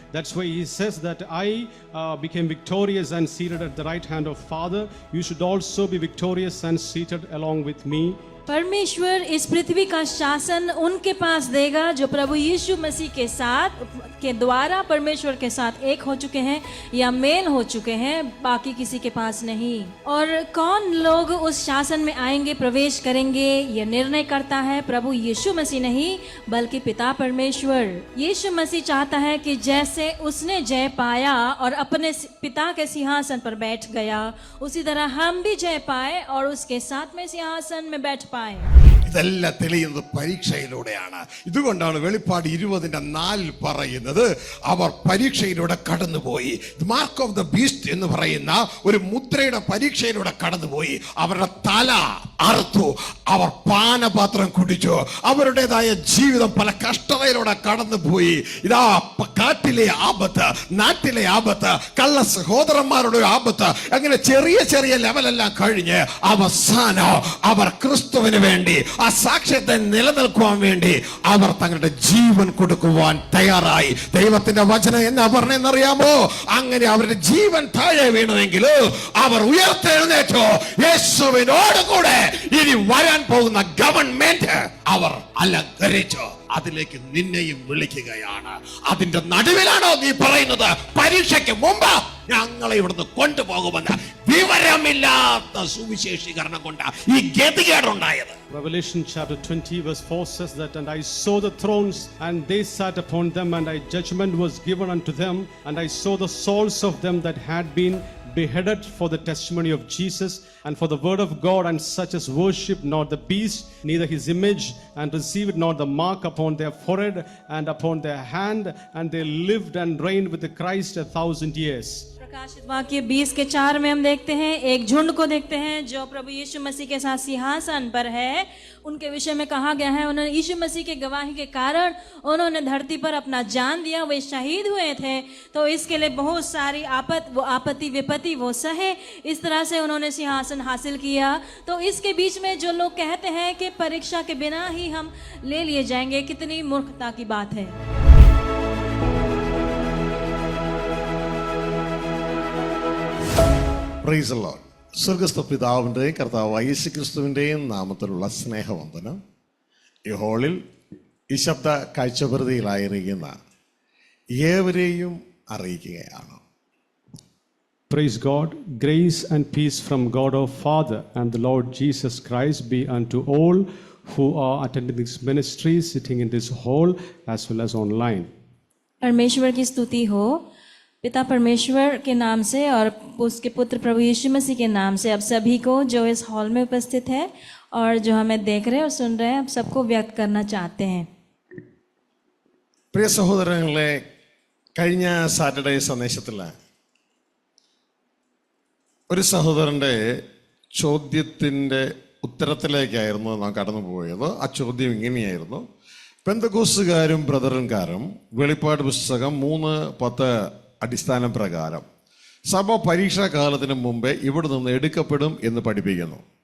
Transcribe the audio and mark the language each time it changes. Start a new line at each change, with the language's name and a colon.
English: That's why He says that I became victorious and seated at the right hand of Father. You should also be victorious and seated along with me.
Hindi: परमेश्वर इस पृथ्वी का शासन उनके पास देगा जो प्रभु यीशु मसीह के साथ के द्वारा परमेश्वर के साथ एक हो चुके हैं या मेल हो चुके हैं, बाकी किसी के पास नहीं। और कौन लोग उस शासन में आएंगे, प्रवेश करेंगे, यह निर्णय करता है प्रभु यीशु मसीह नहीं बल्कि पिता परमेश्वर। यीशु मसीह चाहता है कि जैसे उसने जय पाया और अपने पिता के सिंहासन पर बैठ गया, उसी तरह हम भी जय पाए और उसके साथ में सिंहासन में बैठ पाए।
Malayalam: ഇതെല്ലാം തെളിയുന്നത് പരീക്ഷയിലൂടെയാണ്. ഇതുകൊണ്ടാണ് വെളിപ്പാട് 20:4 പറയുന്നത്, അവർ പരീക്ഷയിലൂടെ കടന്നുപോയി. മാർക്ക് ഓഫ് ദ ബീസ്റ്റ് എന്ന് പറയുന്ന ഒരു മുദ്രയുടെ പരീക്ഷയിലൂടെ കടന്നുപോയി. അവരുടെ തല അറുത്തു, അവർ പാനപാത്രം കുടിച്ചു, അവരുടേതായ ജീവിതം പല കഷ്ടതയിലൂടെ കടന്നുപോയി. ഇതാ കാട്ടിലെ ആപത്ത്, നാട്ടിലെ ആപത്ത്, കള്ള സഹോദരന്മാരുടെ ആപത്ത്, അങ്ങനെ ചെറിയ ചെറിയ ലെവലെല്ലാം കഴിഞ്ഞ് അവസാനം അവർ ക്രിസ്തുവിന് വേണ്ടി ആ സാക്ഷ്യത്തെ നിലനിൽക്കുവാൻ വേണ്ടി അവർ തങ്ങളുടെ ജീവൻ കൊടുക്കുവാൻ തയ്യാറായി. ദൈവത്തിന്റെ വചനം എന്നാ പറഞ്ഞെന്നറിയാമോ? അങ്ങനെ അവരുടെ ജീവൻ താഴെ വീണുവെങ്കിൽ അവർ ഉയർത്തെഴുന്നേറ്റു യേശുവിനോട് കൂടെ ഇനി വരാൻ പോകുന്ന ഗവൺമെന്റ് അവർ അലങ്കരിച്ചു. അതിലേക്ക് നിന്നെയും വിളിക്കുകയാണ്. അതിന്റെ നടുവിലാണോ നീ പറയുന്നത് പരീക്ഷയ്ക്ക് മുമ്പ് ഞങ്ങളെ ഇവിടുന്ന് കൊണ്ടുപോകുമെന്ന്? വിവരമില്ലാത്ത സുവിശേഷീകരണം കൊണ്ട് ഈ ഗതികേടുണ്ടായത്.
English: Revelation chapter 20 verse 4 says that, and I saw the thrones and they sat upon them, and judgment was given unto them, and I saw the souls of them that had been beheaded for the testimony of Jesus and for the word of God, and such as worship not the beast, neither his image, and received not the mark upon their forehead and upon their hand, and they lived and reigned with the Christ 1,000 years.
Hindi: प्रकाशित वाक्य 20:4 में हम देखते हैं, एक झुंड को देखते हैं जो प्रभु यीशु मसीह के साथ सिंहासन पर है। उनके विषय में कहा गया है, उन्होंने यीशु मसीह के गवाही के कारण उन्होंने धरती पर अपना जान दिया, वे शहीद हुए थे, तो इसके लिए बहुत सारी आपत्ति विपत्ति वो सहे, इस तरह से उन्होंने सिंहासन हासिल किया। तो इसके बीच में जो लोग कहते हैं कि परीक्षा के बिना ही हम ले लिए जाएंगे, कितनी मूर्खता की बात है।
English: Praise the Lord.
Malayalam: സ്വർഗ്ഗസ്ഥ പിതാവിൻ്റെയും കർത്താവായ യേശു ക്രിസ്തുവിൻ്റെയും നാമത്തിലുള്ള സ്നേഹവന്ദനം ഈ ഹോളിൽ ഈ ശബ്ദ കാഴ്ചപ്രതിയിലായിരിക്കുന്ന ഏവരെയും അറിയിക്കുകയാണ്.
English: Praise God. Grace and peace from God our Father and the Lord Jesus Christ be unto all who are attending this ministry, sitting in this hall as well as online.
Hindi: परमेश्वर की स्तुति हो, पिता परमेश्वर के नाम से और उसके पुत्र प्रभु यीशु मसीह के नाम से अब सभी को जो इस हॉल में उपस्थित है और जो हमें देख रहे और सुन रहे हैं, अब सबको व्यक्त करना चाहते हैं.
Malayalam: പ്രിയ സഹോദരങ്ങളെ, കഴിഞ്ഞ സാറ്റർഡേ സന്ദേശത്തിൽ ഒരു സഹോദരൻ്റെ ചോദ്യത്തിൻ്റെ ഉത്തരത്തിലേക്കായിരുന്നു നാം കടന്നുപോയത്. ആ ചോദ്യം ഇങ്ങനെയായിരുന്നു: പെന്തക്കോസ്തുകാരും ബ്രദറൻകാരും വെളിപ്പാട് പുസ്തകം 3:10 അടിസ്ഥാന പ്രകാരം സഭ പരീക്ഷാ കാലത്തിന് മുമ്പേ ഇവിടെ നിന്ന് എടുക്കപ്പെടും എന്ന് പഠിപ്പിക്കുന്നു.